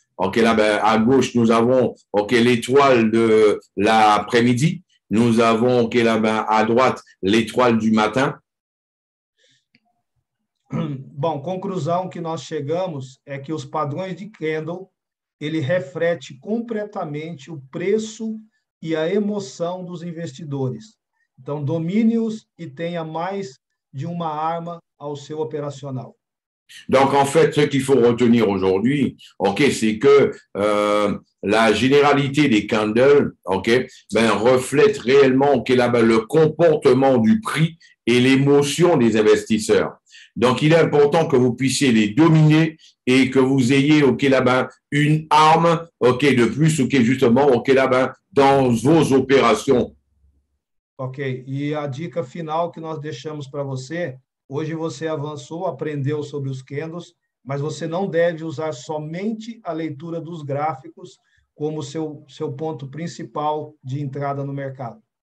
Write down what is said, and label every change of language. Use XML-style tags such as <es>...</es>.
<fr>OK, là, à gauche, nous avons, OK, l'étoile de l'après-midi. Nous avons, OK, là, à droite, l'étoile du matin.</fr> <pt>Bom, conclusão que nós chegamos é que os padrões de candle, ele reflete completamente o preço e a emoção dos investidores. Então, domine-os e tenha mais de uma arma ao seu operacional.</pt> <fr>Donc, en fait, ce qu'il faut retenir aujourd'hui, OK, c'est que la généralité des candles, OK, reflète réellement, OK, là, le comportement du prix et l'émotion des investisseurs. Donc, il est important que vous puissiez les dominer et que vous ayez, OK, là-bas, une arme, OK, de plus, OK, justement, OK, là-bas, dans vos opérations. OK.</fr> <pt>E a dica final que nós deixamos para você, hoje você avançou, aprendeu sobre os candles, mas você não deve usar somente a leitura dos gráficos como seu ponto principal de entrada no mercado.</pt>